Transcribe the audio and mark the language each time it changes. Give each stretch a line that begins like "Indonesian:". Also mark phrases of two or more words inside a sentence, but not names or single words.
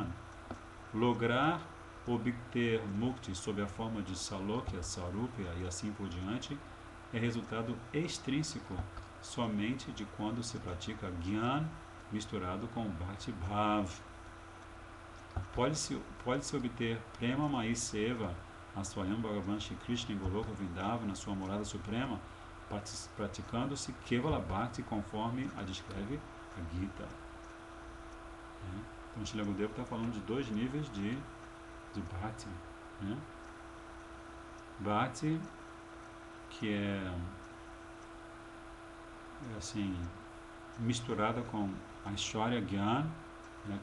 Portuguese: Lograr obter Mukti sob a forma de Salokya, Sarupya e assim por diante é resultado extrínseco somente de quando se pratica Gyan misturado com
Sanskrit: भक्ति भाव.
Portuguese: Pode-se obter
Sanskrit: प्रेम मयी सेवा,
Portuguese: a
Sanskrit: स्वयं भगवान
Portuguese: Shri Krishna em Goloka Vrindavan, na sua morada suprema, praticando-se
Sanskrit: केवल भक्ति
Portuguese: conforme a descreve a Gita. Então, Srila Gurudeva está falando de 2 níveis de Bhakti. Né? Bhakti, que é assim, misturada com a
Sanskrit: ऐश्वर्य ज्ञान,
Portuguese: né?